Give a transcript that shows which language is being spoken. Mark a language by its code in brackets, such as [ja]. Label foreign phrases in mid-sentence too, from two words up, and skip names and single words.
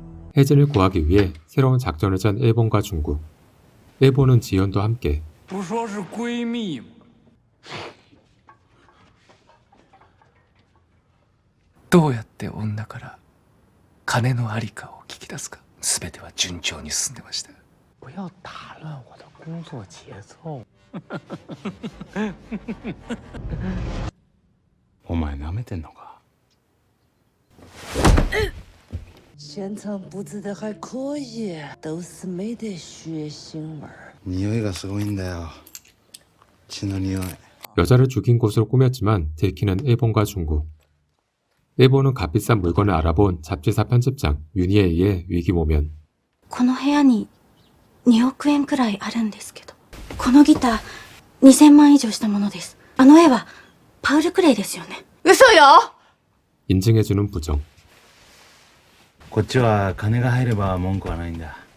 [ko] 혜진을 구하기 위해 새로운 작전을 짠 일본과 중국. 일본은 지연도 함께 [zh] 不说是闺蜜吗？ [ja] どうやって女から金のありかを聞き出すか、全ては順調に進んでました。 [zh] 不要打乱我的工作节奏。 [ja] お前舐めてんのか？ [zh] 现场布置的还可以，都是没得血腥味儿。 [ja] 匂いがすごいんだよ。血の匂い。 [ko] 여자를 죽인 곳으로 꾸몄지만 들키는 일본과 중국. 일본은 값비싼 물건을 알아본 잡지사 편집장 윤희에 의해 위기모면. [ja] この部屋に2億円くらいあるんですけど、このギター2000万以上したものです。あの絵はパウル・クレイですよね。嘘よ。 [ko] 인증해주는 부정. [ja] こっちは金が入れば文句はないんだ。